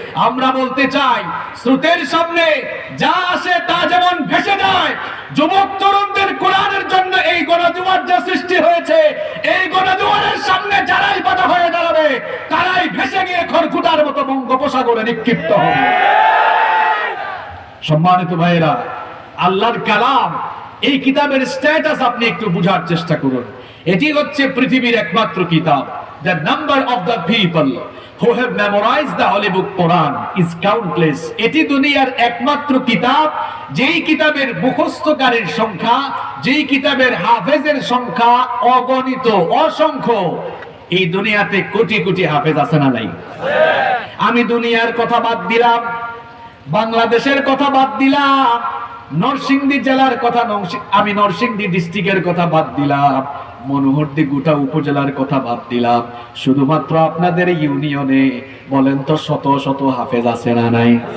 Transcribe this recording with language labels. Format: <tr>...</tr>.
<bn>আমরা বলতে চাই, স্রোতের সামনে যা আসে তা যেমন ভেসে যায়, যুবক তরুণদের কোরআনের জন্য এই গণজোয়ার যা সৃষ্টি হয়েছে, এই গণজোয়ারের সামনে যারাই বাধা হয়ে দাঁড়াবে তারাই ভেসে গিয়ে খড়কুটার মতো বঙ্গোপসাগরে নিক্ষিপ্ত হবে। সম্মানিত ভাইয়েরা, আল্লাহর কালাম, এই কিতাবের স্ট্যাটাস আপনি একটু বুঝার চেষ্টা করুন। এটি হচ্ছে পৃথিবীর একমাত্র কিতাব।</bn> <en>The number of the people who have memorized the holy book Quran is countless.</en> <bn>এটি দুনিয়ার একমাত্র কিতাব যেই কিতাবের মুখস্থকারীর সংখ্যা, যেই কিতাবের হাফেজের সংখ্যা অগণিত, অসংখ্য। এই দুনিয়াতে কোটি কোটি হাফেজ আছে না নাই? আমি দুনিয়ার কথা বাদ দিলাম, বাংলাদেশের কথা বাদ দিলাম, নরসিংদী জেলার কথা, আমি নরসিংদী ডিস্ট্রিক্টের কথা বাদ দিলাম, মনোহরদী গোটা উপজেলার কথা বাদ দিলাম, শুধুমাত্র আপনাদের ইউনিয়নে বলেন তো শত শত হাফেজ আছে না নাই?</bn>